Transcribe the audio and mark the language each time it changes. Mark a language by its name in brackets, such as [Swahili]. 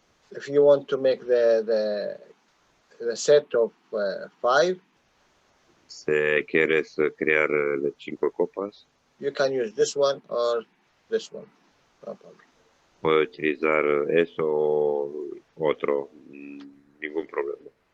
[English] If you want to make the set of 5, [Spanish] si quieres crear las 5 copas, [English] you can use this one or this one. No problem. [Spanish] puedes utilizar eso o otro, ningún problema.